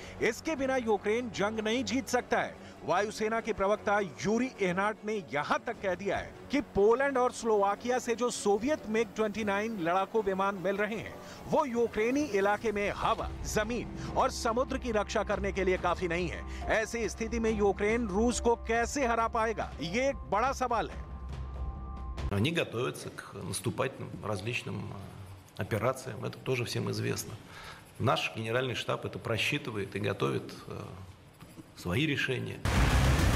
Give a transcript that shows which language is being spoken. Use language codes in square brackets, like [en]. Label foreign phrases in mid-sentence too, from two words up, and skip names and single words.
[hi] इसके बिना यूक्रेन जंग नहीं जीत सकता है। वायुसेना के प्रवक्ता यूरी एहनाट ने यहां तक कह दिया है कि पोलैंड और स्लोवाकिया से जो सोवियत MiG-29 लड़ाकू विमान मिल रहे हैं वो यूक्रेनी इलाके में हवा, जमीन और समुद्र की रक्षा करने के लिए काफी नहीं है। ऐसी स्थिति में यूक्रेन रूस को कैसे हरा पाएगा, ये एक बड़ा सवाल है। [ru] Они готовятся к наступательным различным операциям, это тоже всем известно. Наш генеральный штаб это просчитывает и готовит свои решения.